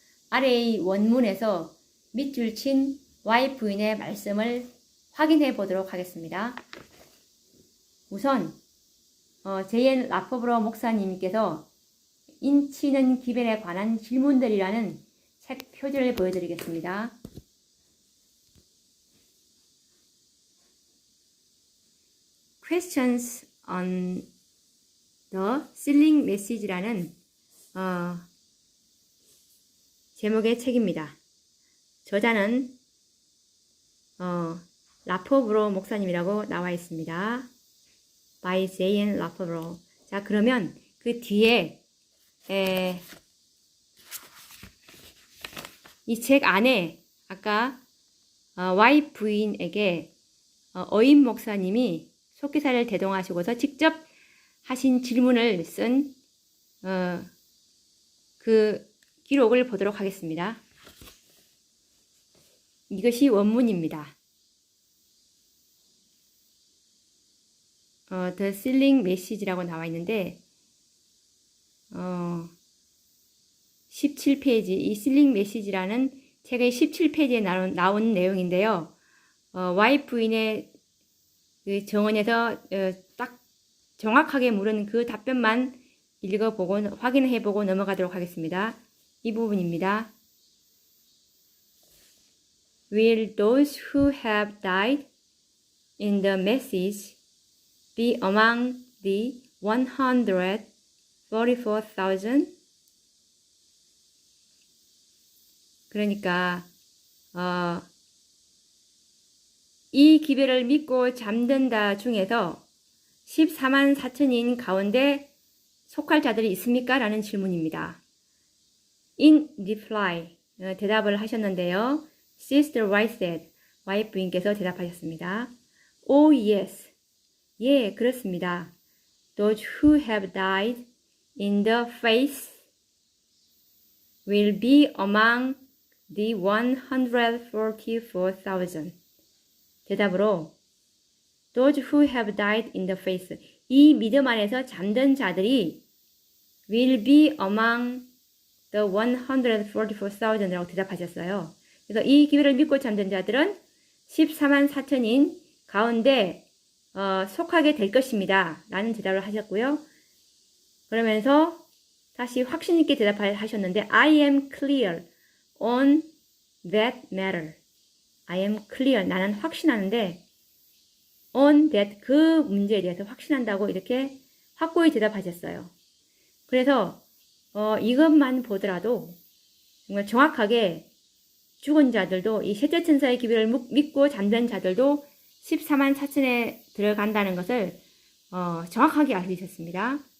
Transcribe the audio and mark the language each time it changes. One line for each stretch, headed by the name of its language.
Korean: 아래의 원문에서 밑줄 친 Y 부인의 말씀을 확인해 보도록 하겠습니다. 우선 J.N. 라포브로 목사님께서 인치는 기별에 관한 질문들이라는 책 표지를 보여드리겠습니다. Questions on the Sealing Message라는 제목의 책입니다. 저자는 라포브로 목사님이라고 나와 있습니다. by J.N. 라포브로. 자, 그러면 그 뒤에 이 책 안에 아까 Y 부인에게 어윈 목사님이 속기사를 대동하시고서 직접 하신 질문을 쓴 그 기록을 보도록 하겠습니다. 이것이 원문입니다. The Sealing Message라고 나와 있는데 17페이지 이 Sealing Message라는 책의 17페이지에 나온 내용인데요. Y 부인의 그 정언에서 딱 정확하게 물은 그 답변만 읽어보고 확인해보고 넘어가도록 하겠습니다. 이 부분입니다.
English: Will those who have died in the message be among the 144,000.
Korean: 그러니까 이 기별을 믿고 잠든다 중에서 14만 4천인 가운데 속할 자들이 있습니까? 라는 질문입니다.
English: In reply,
Korean: 대답을 하셨는데요.
English: Sister White said,
Korean: 와이프 부인께서 대답하셨습니다.
English: Oh yes,
Korean: 예, 그렇습니다.
English: Those who have died in the faith will be among the 144,000.
Korean: 대답으로
English: Those who have died in the faith,
Korean: 이 믿음 안에서 잠든 자들이
English: will be among the 144,000
Korean: 이라고 대답하셨어요. 그래서 이 기회를 믿고 잠든 자들은 14만 4천인 가운데 속하게 될 것입니다. 라는 대답을 하셨고요. 그러면서 다시 확신 있게 대답하셨는데
English: I am clear on that matter. I am clear.
Korean: 나는 확신하는데
English: on that
Korean: 그 문제에 대해서 확신한다고 이렇게 확고히 대답하셨어요. 그래서 이것만 보더라도 정말 정확하게 죽은 자들도 이 셋째 천사의 기별을 믿고 잠든 자들도 14만 4천에 들어간다는 것을 정확하게 알 수 있었습니다.